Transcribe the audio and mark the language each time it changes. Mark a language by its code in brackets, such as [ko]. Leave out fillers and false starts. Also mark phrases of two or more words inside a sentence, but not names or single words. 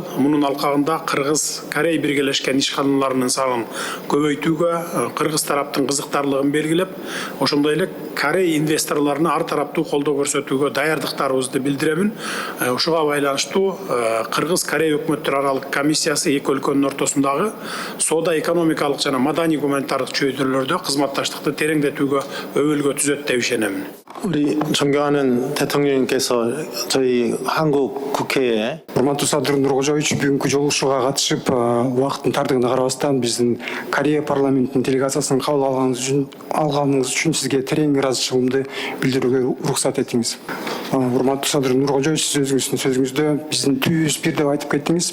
[ky] Мунун алкагында Кыргыз Корей биргелешкен ишканаларынын санын көбөйтүүгө Кыргыз тараптын кызыктарлыгын белгилеп, ошондой эле Корей инвесторлоруна ар тараптуу колдоо көрсөтүүгө даярдыктарыбызды билдиремин. Ушуга байланыштуу Кыргыз Корей өкмөттөр аралык комиссиясы эки өлкөнүн ортосундагы соода экономикалык жана маданий гуманитардык чөйрөлөрдө кызматташтыкты тереңдетүүгө өбөлгө түзөт деп ишенем. [ko] 우리 존경하는 대통령님께서 저희 한국 국회에 [ky] Урматтуу Садыр Нуркожоевич бүгүнкү жолугушууга катышып, убакыттын тардыгына карабастан биздин Корея парламентинин делегациясын кабыл алганыңыз үчүн сизге терең ыраазычылыгымды билдирүүгө уруксат этиңиз. Урматтуу Садыр Нуркожоевич, сиз сөзүңүздө биздин түз бир деп айтып кеттиңиз.